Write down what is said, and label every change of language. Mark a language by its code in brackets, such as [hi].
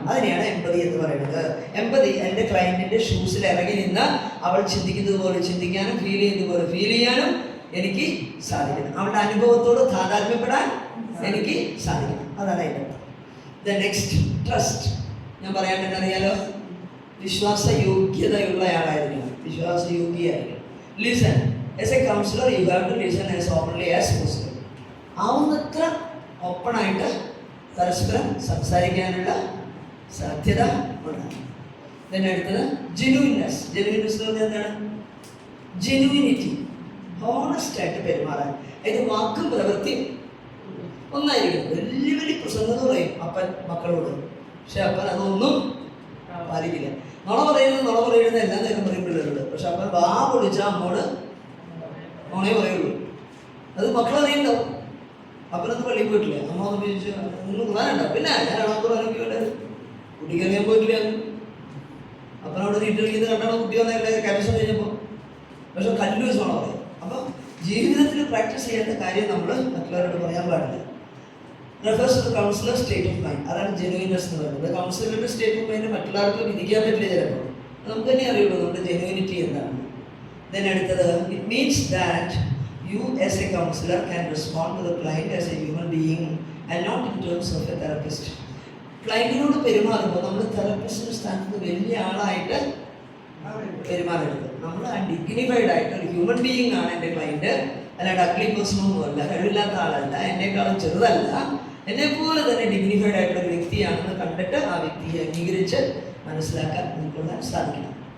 [ml] അതിനെയാണ് എമ്പതി എന്ന് പറയുന്നത്. എമ്പതി എൻ്റെ ക്ലയൻറ്റിൻ്റെ ഷൂസിൽ ഇറങ്ങി നിന്ന് അവൾ ചിന്തിക്കുന്നത് പോലെ ചിന്തിക്കാനും ഫീൽ ചെയ്യുന്നത് പോലെ ഫീൽ ചെയ്യാനും എനിക്ക് സാധിക്കണം. അവളുടെ അനുഭവത്തോട് താതാത്മ്യപ്പെടാൻ എനിക്ക് സാധിക്കണം. അതാണ് അതിൻ്റെ. [en] The next, trust. [ml] ഞാൻ പറയാൻ തന്നെ അറിയാലോ, വിശ്വാസയോഗ്യതയുള്ളയാളായിരിക്കണം, വിശ്വാസയോഗ്യയായിരിക്കണം. [en] Listen. As a counselor, you have to listen as openly as possible. [ml] ആവുന്നത്ര ഓപ്പണായിട്ട് പരസ്പരം സംസാരിക്കാനുള്ള സാധ്യത ഉണ്ടാകും. ഇതിൻ്റെ അടുത്തത് ജെനുവിൻനെസ്. ജെനുവിൻനെസ് എന്ന് പറഞ്ഞാൽ എന്താണ്? ജെനുവിനിറ്റി, ഹോണസ്റ്റായിട്ട് പെരുമാറാൻ. അതിൻ്റെ വാക്കും പ്രവൃത്തിയും ഒന്നായിരിക്കും. വലിയ വലിയ പ്രസംഗം പറയും അപ്പൻ മക്കളോട്, പക്ഷെ അപ്പൻ അതൊന്നും പാലിക്കില്ല. നുണ പറയുന്നത് എല്ലാ നേരം പറയും പിള്ളേരോട്, പക്ഷെ അപ്പൻ വാ പൊളിച്ചാൽ അമ്മോട് നുണേ പറയുള്ളൂ. അത് മക്കളറിയുണ്ടാവും. അപ്പനൊന്നും പള്ളിയിൽ പോയിട്ടില്ല, അമ്മ ഒന്ന് ചോദിച്ചു ഒന്നും കുറാനുണ്ടാവും. പിന്നെ ഞാൻ അണക്കുറാനൊക്കെ വേണ്ട കുട്ടിക്കറിയാൻ പോയിട്ടില്ല. അപ്പനോട് വീട്ടിലിരിക്കുന്നത് കണ്ടാണോ കുട്ടി വന്നല്ലേ കരസം കഴിഞ്ഞപ്പോൾ. പക്ഷെ കല്ല് നുണ പറയും. അപ്പം ജീവിതത്തിൽ പ്രാക്ടീസ് ചെയ്യേണ്ട കാര്യം നമ്മൾ മറ്റുള്ളവരോട് പറയാൻ പാടില്ല. [en] Refers to counselor state of mind. [ml] അതാണ് ജെനുവിനെസ് എന്ന് പറയുന്നത്. കൗൺസിലറുടെ സ്റ്റേറ്റ് ഓഫ് മൈൻഡ് മറ്റുള്ളവർക്ക് വിധിക്കാൻ പറ്റില്ല ചിലപ്പോൾ. നമുക്ക് തന്നെ അറിയുള്ളൂ നമ്മുടെ ജെനുവിനിറ്റി എന്താണ്. [en] Then അടുത്തത്, it means that you as a counselor can respond to the client as a human being and not in terms of a therapist. [ml] ക്ലയൻറ്റിനോട് പെരുമാറുമ്പോൾ നമ്മൾ തെറപ്പിസ്റ്റിൻ്റെ സ്ഥാനത്ത് വലിയ ആളായിട്ട് പെരുമാറരുത്. നമ്മൾ ആ ഡിഗ്നിഫൈഡ് ആയിട്ട് ഒരു ഹ്യൂമൻ ബീയിങ് ആണ് എൻ്റെ ക്ലയൻറ്റ്, അല്ലാണ്ട് അഗ്ലി പേഴ്സണൊന്നും അല്ല, കഴിവില്ലാത്ത ആളല്ല, എന്നെക്കാളും ചെറുതല്ല, എന്നെപ്പോലെ തന്നെ ഡിഗ്നിഫൈഡ് ആയിട്ടുള്ള ഒരു വ്യക്തിയാണെന്ന് കണ്ടിട്ട് ആ വ്യക്തിയെ അംഗീകരിച്ച് മനസ്സിലാക്കാൻ ഉൾക്കൊള്ളാൻ സാധിക്കണം.